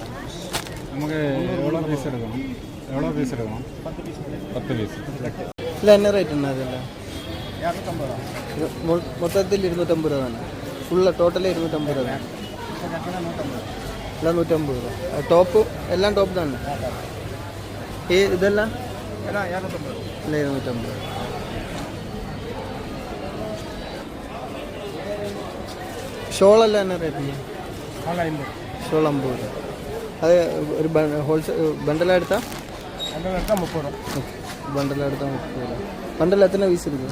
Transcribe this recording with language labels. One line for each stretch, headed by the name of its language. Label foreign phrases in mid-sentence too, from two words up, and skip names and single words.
Tamil: நமக்கு எவ்வளோ பீஸ் எடுக்கணும்? 10 பீஸ். 10 பீஸ் இல்லை என்ன ரேட்டுண்ணா அதில்? 250 ரூபா. மொத்தத்தில் 250 ரூபா தானே? ஃபுல்லாக டோட்டலே 250 ரூபா தான்? எல்லாம் 150 ரூபா.
Malayalam: ടോപ്പ് എല്ലാം ടോപ്പ് തന്നെ? ഇതെല്ലാം
Tamil: எல்லாம் 250 ரூபா. இல்லை 250 ரூபா.
Malayalam: ഷോളെല്ലാം എന്നാ റേറ്റ്? ഷോൾ 50 രൂപ. അത് ഒരു ഹോൾസെയിൽ ബണ്ടലെടുത്താൽ? ബണ്ടലെടുത്താൽ 30 രൂപ. ബണ്ടലെടുത്താൽ 30 രൂപ. ബണ്ടൽ എത്ര പീസ് എടുക്കും?